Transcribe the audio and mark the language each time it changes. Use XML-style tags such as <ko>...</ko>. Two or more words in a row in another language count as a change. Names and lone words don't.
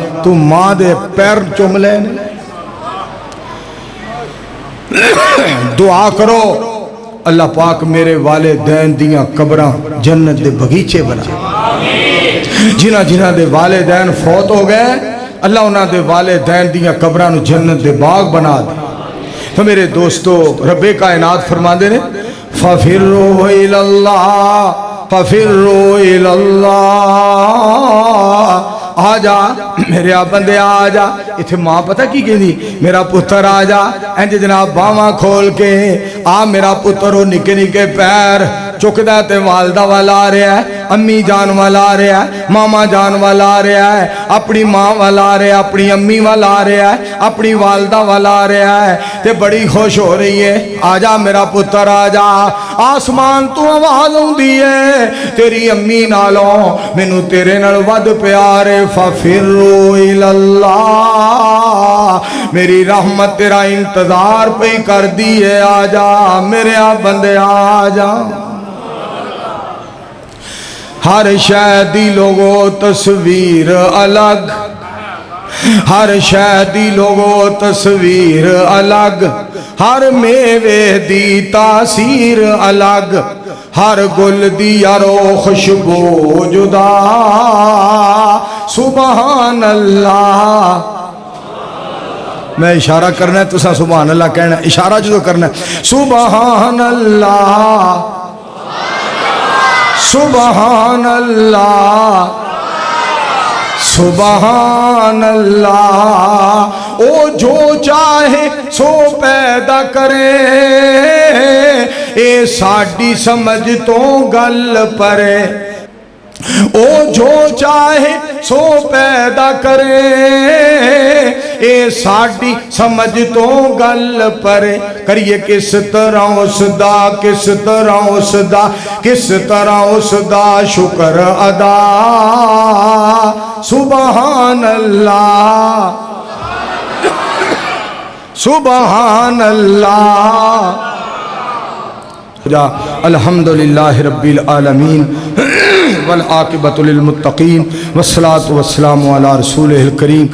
<pa>تو ماں دے پیر چوم لے. دعا کرو اللہ پاک میرے والدین دیاں قبراں جنت دے بغیچے بنا. جنہ جنہ دے والدین فوت ہو گئے اللہ انہاں دے والدین دیاں قبراں نو جنت دے باغ بنا دے. تو میرے دوستو رب کائنات فرما دے نے</pa> <ar>فَفِرُّوا إِلَى اللَّهِ فَفِرُّوا إِلَى اللَّهِ.</ar> <pa>آ جا میرے بندے آ جا. اتھے ماں پتہ کی کہندی میرا پتر آ جا. انج جناب باواں کھول کے آ میرا پتر وہ نکے نکے پیر چکدا تے والدہ والا آ رہا ہے.</pa> <ur>امی جان والا آ رہا ہے، ماما جان والا آ رہا ہے، اپنی ماں والا آ رہا ہے، اپنی امی والا آ رہا ہے، اپنی والدہ والا آ رہا ہے، تے بڑی خوش ہو رہی ہے.</ur> <pa>آجا میرا پتر آجا، آسمان توں آواز آؤندی ہے، تیری امی نالوں مینوں تیرے نال ودھ پیار ہے.</pa> <ar>فَفِرُّوا إِلَى اللَّهِ,</ar> <pa>میری رحمت تیرا انتظار پے کر دی ہے، آجا میرے بندے آجا. ہر شادی لوگو تصویر الگ، ہر شادی لوگو تصویر الگ، ہر میوے دی تاثیر الگ، ہر گل دی یارو خوشبو جدا.</pa> <ar>سبحان اللہ,</ar> <pa>میں اشارہ کرنا ہے، تسا</pa> <ar>سبحان اللہ</ar> <pa>کہنا، اشارہ جو کرنا ہے.</pa> <ar>سبحان اللہ، سبحان اللہ، سبحان اللہ.</ar> <pa>او جو چاہے سو پیدا کرے، اے ساڈی سمجھ تو گل پرے. او جو چاہے سو پیدا کرے، اے ساڈی سمجھ تو گل پرے. کریے کس طرح اسدا، کس طرح اسدا، کس طرح اسدا شکر ادا.</pa> <ar>سبحان اللہ، سبحان اللہ. الحمدلله رب العالمين والعاقبة للمتقين والصلاة والسلام على رسوله الكريم.</ar>